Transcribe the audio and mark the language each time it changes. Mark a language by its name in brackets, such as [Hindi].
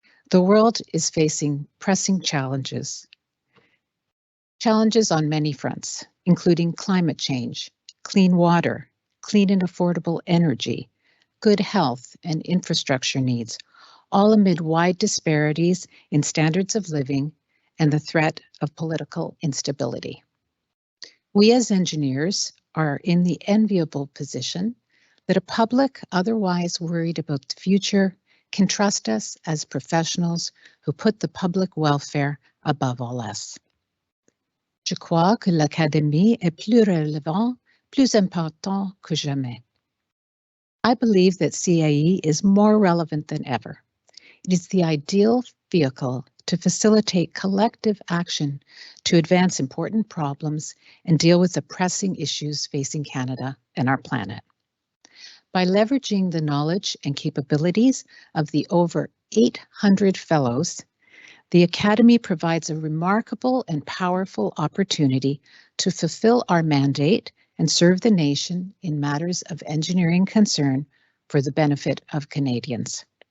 [English] The world is facing pressing challenges on many fronts, including climate change, clean water, clean and affordable energy, good health and infrastructure needs, all amid wide disparities in standards of living and the threat of political instability. We as engineers are in the enviable position that a public otherwise worried about the future can trust us as professionals who put the public welfare above all else. [French] Je crois que l'Académie est plus relevant, plus important que jamais. [English] I believe that CAE is more relevant than ever. It is the ideal vehicle to facilitate collective action to advance important problems and deal with the pressing issues facing Canada and our planet. By leveraging the knowledge and capabilities of the over 800 fellows, the Academy provides a remarkable and powerful opportunity to fulfill our mandate and serve the nation in matters of engineering concern for the benefit of Canadians.